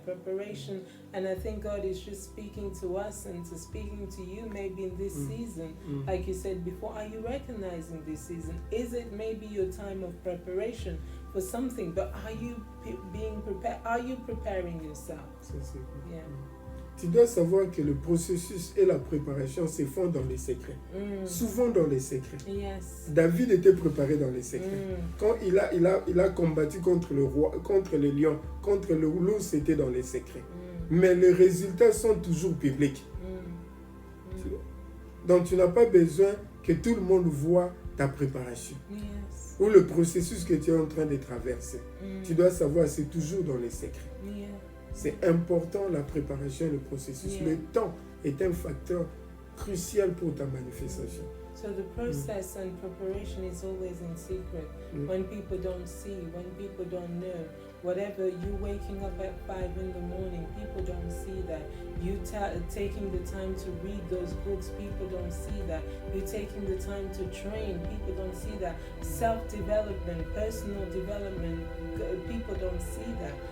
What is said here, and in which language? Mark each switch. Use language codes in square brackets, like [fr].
[en] Preparation, and I think God is just speaking to us and to speaking to you maybe in this season. Like you said before, are you recognizing this season? Is it maybe your time of preparation for something? But are you being prepared? Are you preparing yourself? Yeah. [fr] Tu dois savoir que le processus et la préparation se font dans les secrets. Souvent dans les secrets. [en] Yes. [fr] David était préparé dans les secrets. Quand il a combattu contre le roi, contre le lion, contre le loup, c'était dans les secrets. Mais les résultats sont toujours publics. Donc tu n'as pas besoin que tout le monde voit ta préparation. [en] Yes. [fr] Ou le processus que tu es en train de traverser. Tu dois savoir, c'est toujours dans les secrets. [en] Yeah. [fr] C'est important la préparation et le processus. Le temps est un facteur crucial pour ta manifestation. [en] So the process and preparation is always in secret. When people don't see, when people don't know, whatever, you waking up at 5 in the morning, people don't see that. You taking the time to read those books, people don't see that. You taking the time to train, people don't see that. Self-development, personal development, people don't see that.